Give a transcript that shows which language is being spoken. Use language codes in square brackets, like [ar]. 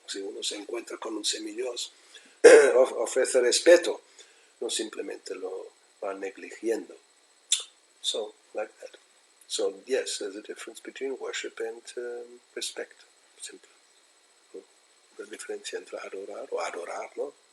[es] Si uno se encuentra con un semidios, ofrece respeto. No simplemente lo va negligiendo. [en] So, like that. So, yes, there's a difference between worship and respect. [es] Simple. ¿No? La diferencia entre adorar o adorar, ¿no?